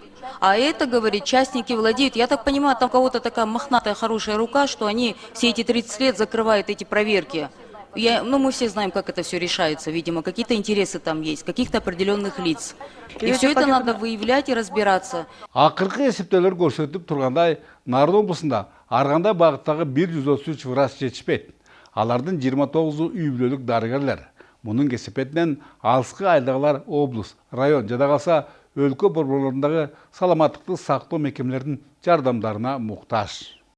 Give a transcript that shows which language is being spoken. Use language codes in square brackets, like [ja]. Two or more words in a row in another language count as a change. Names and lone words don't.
[ru] А это, говорит, частники владеют. Я так понимаю, там у кого-то такая мохнатая хорошая рука, что они все эти 30 лет закрывают эти проверки. Мы все знаем, как это все решается, видимо, какие-то интересы там есть, каких-то определенных лиц. И все это надо выявлять и разбираться. [ky] Акыркы эсептөөлөр көрсөтүп тургандай, Нарын облусунда Аргандай багыттагы 133 врач жетишпейт. Алардын 29-у үй бүлөлүк дарыгерлер. Мунун кесепетинен алыскы айылдагылар облус, район жада калса өлкө борборлорундагы саламаттыкты сактоо мекемелеринин жардамдарына муктаж.